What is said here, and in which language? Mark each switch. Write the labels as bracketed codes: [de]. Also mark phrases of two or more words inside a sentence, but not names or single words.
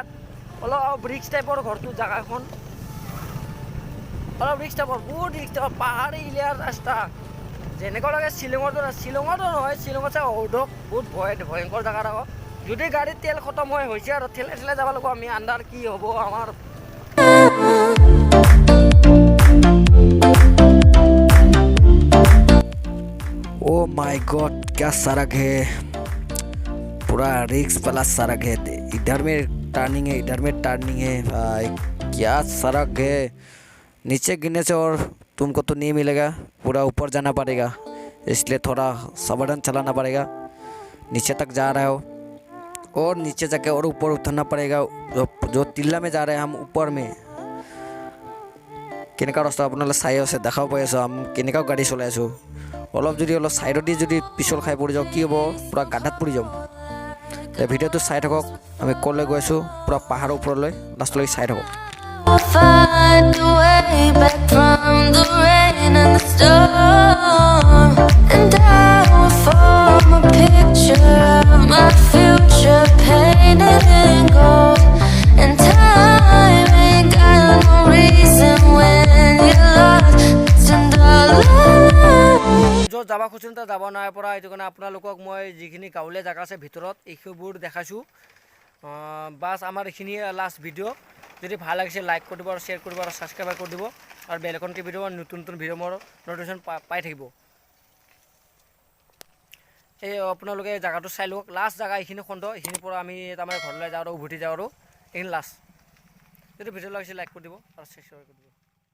[as] অলপ ৰিক্স টাইপৰ ঘৰটো, জেগাখন অলপ ৰিক্স টাইপৰ, বহুত ৰিক্স টাইপৰ। পাহাৰী এৰিয়াৰ ৰাস্তা যেনেকুৱা লাগে শ্বিলঙতো নহয়, শ্বিলঙত চাই বহুত ভয়ংকৰ জেগা আকৌ। যদি গাড়ীত তেল খতম হৈছে আৰু ঠেলে যাব লাগিব আমি। আন্ধাৰ কি হ'ব আমাৰ। [en] oh my god, [hi] क्या सड़क है, पूरा रिक्स वाला सड़क है। इधर में टर्निंग है, इधर में टर्निंग है। भाई क्या सड़क है, नीचे गिरने से और तुमको तो नहीं मिलेगा, पूरा ऊपर जाना पड़ेगा। इसलिए थोड़ा सावधान चलाना पड़ेगा। नीचे तक जा रहे हो और नीचे जाके और ऊपर उतरना पड़ेगा। जो टिल्ला में जा रहे हैं हम, ऊपर में [as] কেনেকুৱা ৰাস্তা আপোনালোকে চাই আছে, দেখাব পাই আছোঁ। আমি কেনেকুৱা গাড়ী চলাই আছোঁ। অলপ ছাইডত যদি পিছল খাই পৰি যাওঁ কি হ'ব, পূৰা গাড্ডাত পৰি যাম। ভিডিঅ'টো চাই থাকক, আমি ক'লৈ গৈ আছোঁ, পূৰা পাহাৰৰ ওপৰলৈ লাষ্টলৈকে চাই থাকক। [en] I'll find a way back from the rain and the storm. And I will form a picture of my future painted in gold. And time ain't got no reason when you're lost in the love. [as] য'ত যাব খুজিছোঁ তাত যাব নাই পৰা। সেইটো কাৰণে আপোনালোকক মই যিখিনি গাঁৱলীয়া জেগা আছে ভিতৰত এইবোৰ দেখাইছোঁ। বাছ আমাৰ এইখিনিয়ে লাষ্ট ভিডিঅ'। যদি ভাল লাগিছে লাইক কৰি দিব আৰু শ্বেয়াৰ কৰিব আৰু ছাবস্ক্ৰাইব কৰি দিব আৰু [en] bell icon [as] টিপি দিব নতুন নতুন ভিডিঅ' মোৰ নটিফিকেশ্যন পাই থাকিব এই আপোনালোকে জেগাটো চাই লওক লাষ্ট জেগা এইখিনি খণ্ড এইখিনিৰ পৰা আমি তাৰমানে ঘৰলৈ যাওঁ আৰু উভতি যাওঁ আৰু এইখিনি লাষ্ট যদি ভিডিঅ' লাগিছে লাইক কৰি দিব আৰু ছাবস্ক্ৰাইব কৰি দিব